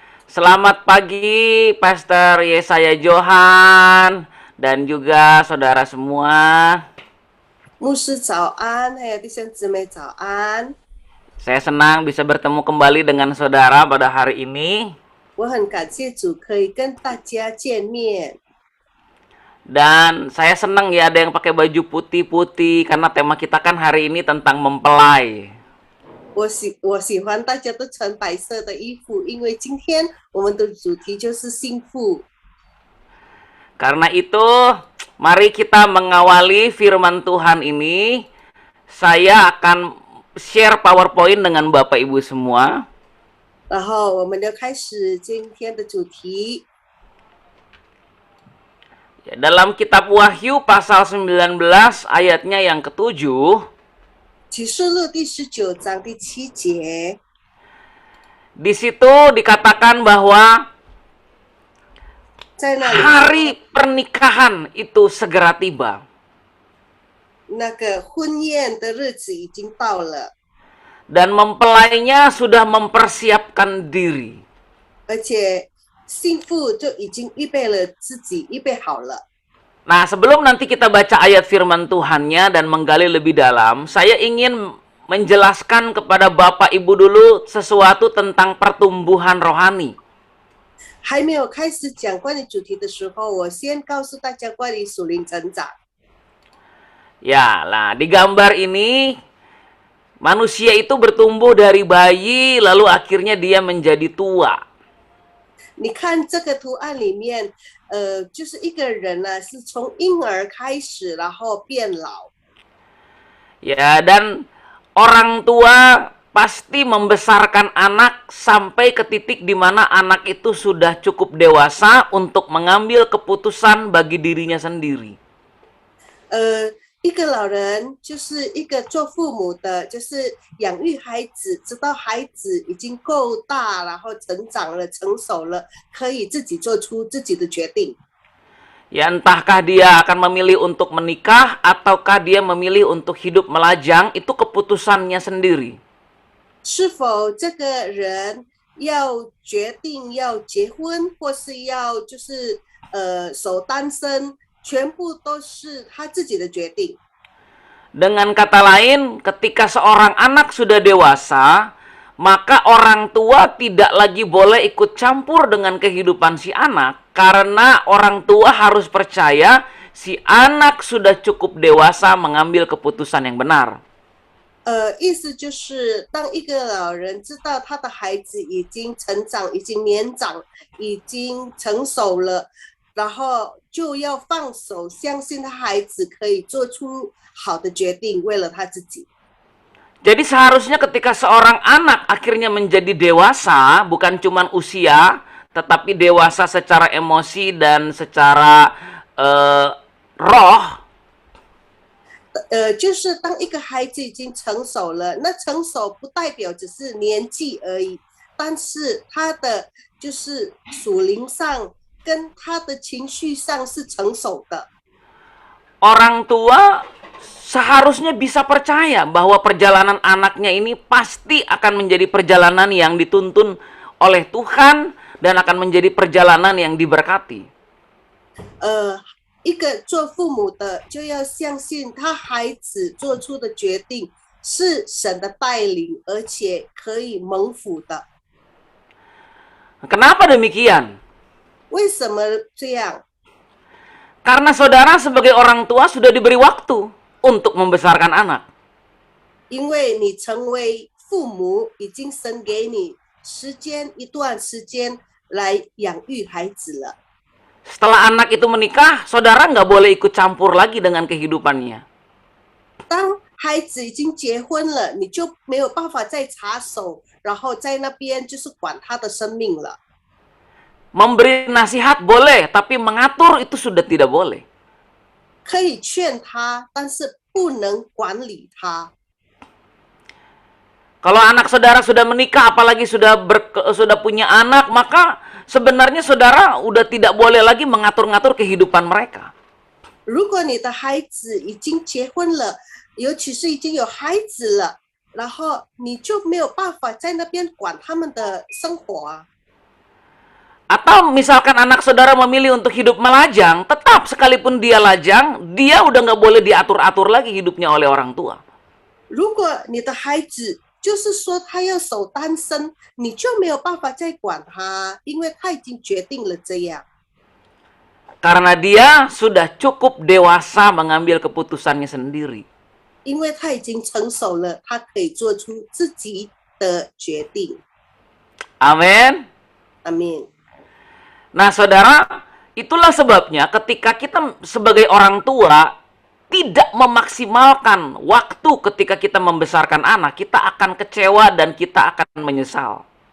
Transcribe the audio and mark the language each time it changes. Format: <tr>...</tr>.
<id>Selamat pagi Pastor Yesaya Johan dan juga saudara semua.</id> <zh>牧师早安，还有弟兄姊妹早安。</zh> <id>Saya senang bisa bertemu kembali dengan saudara pada hari ini.</id> <zh>我很感谢主可以跟大家见面。</zh> <id>Dan saya senang ya ada yang pakai baju putih-putih karena tema kita kan hari ini tentang mempelai.</id> <zh>我喜欢大家都穿白色的衣服，因为今天我们的主题就是幸福。</zh> <id>Karena itu, mari kita mengawali firman Tuhan ini. Saya akan share PowerPoint dengan Bapak Ibu semua.</id> <zh>然后我们就开始今天的主题。</zh> <id>Dalam kitab Wahyu pasal 19 ayatnya yang ke-7.</id> <zh>启示录第19章第7节。</zh> <id>Di situ dikatakan bahwa</id> <zh>在那里，</zh> <id>hari pernikahan itu segera tiba.</id> <zh>那个婚宴的日子已经到了，</zh> <id>Dan mempelainya sudah mempersiapkan diri.</id> <zh>而且幸福就已经预备了自己，预备好了。</zh> <id>Nah, sebelum nanti kita baca ayat firman Tuhannya dan menggali lebih dalam, saya ingin menjelaskan kepada Bapak Ibu dulu sesuatu tentang pertumbuhan rohani.</id> <zh>还没有开始讲关于主题的时候，我先告诉大家关于属灵成长。</zh> <id>Ya, lah di gambar ini manusia itu bertumbuh dari bayi lalu akhirnya dia menjadi tua.</id> <zh>你看这个图案里面，就是一个人呢，是从婴儿开始，然后变老。</zh> <id>Ya, dan orang tua pasti membesarkan anak sampai ke titik di mana anak itu sudah cukup dewasa untuk mengambil keputusan bagi dirinya sendiri.</id> <zh>一个老人就是一个做父母的，就是养育孩子，直到孩子已经够大，然后成长了、成熟了，可以自己做出自己的决定。</zh> <id>Ya, entahkah dia akan memilih untuk menikah ataukah dia memilih untuk hidup melajang, itu keputusannya sendiri.</id> <zh>是否这个人要决定要结婚，或是要守单身，全部都是他自己的决定。</zh> <id>Dengan kata lain, ketika seorang anak sudah dewasa, maka orang tua tidak lagi boleh ikut campur dengan kehidupan si anak, karena orang tua harus percaya si anak sudah cukup dewasa mengambil keputusan yang benar.</id> <zh>意思就是当一个老人知道他的孩子已经成长、已经年长、已经成熟了，然后就要放手，相信他孩子可以做出好的决定，为了他自己。</zh> <id>Jadi seharusnya ketika seorang anak akhirnya menjadi dewasa, bukan cuma usia, tetapi dewasa secara emosi dan secara roh,</id> <zh>就是当一个孩子已经成熟了，那成熟不代表只是年纪而已，但是他的就是属灵上跟他的情绪上是成熟的。</zh> <id>orang tua seharusnya bisa percaya bahwa perjalanan anaknya ini pasti akan menjadi perjalanan yang dituntun oleh Tuhan dan akan menjadi perjalanan yang diberkati.</id> <zh>一个做父母的就要相信他孩子做出的决定是神的带领，而且可以蒙福的。</zh> <id>Kenapa demikian?</id> <zh>为什么这样？</zh> <id>Karena saudara sebagai orang tua sudah diberi waktu untuk membesarkan anak.</id> <zh>因为你成为父母，已经神给你一段时间来养育孩子了。</zh> <id>Setelah anak itu menikah, saudara nggak boleh ikut campur lagi dengan kehidupannya.</id> <zh>当孩子已经结婚了，你就没有办法再插手，然后在那边就是管他的生命了。</zh> <id>Memberi nasihat boleh, tapi mengatur itu sudah tidak boleh.</id> <zh>可以劝他，但是不能管理他。</zh> <id>Kalau anak saudara sudah menikah, apalagi sudah punya anak, maka sebenarnya saudara udah tidak boleh lagi mengatur-ngatur kehidupan mereka.</id> <zh>如果你的孩子已经结婚了，尤其是已经有孩子了，然后你就没有办法在那边管他们的生活啊。</zh> <id>Atau misalkan anak saudara memilih untuk hidup melajang, tetap sekalipun dia lajang, dia udah nggak boleh diatur-atur lagi hidupnya oleh orang tua.</id> <zh>如果你的孩子就是说他要守单身，你就没有办法再管他，因为他已经决定了这样。</zh> <id>Karena dia sudah cukup dewasa mengambil keputusannya sendiri.</id> <zh>因为他已经成熟了，他可以做出自己的决定。</zh> <id>Amin.</id> <zh>阿门。</zh> <id>Nah saudara, itulah sebabnya ketika kita sebagai orang tua tidak memaksimalkan waktu ketika kita membesarkan anak, kita akan kecewa dan kita akan menyesal.</id>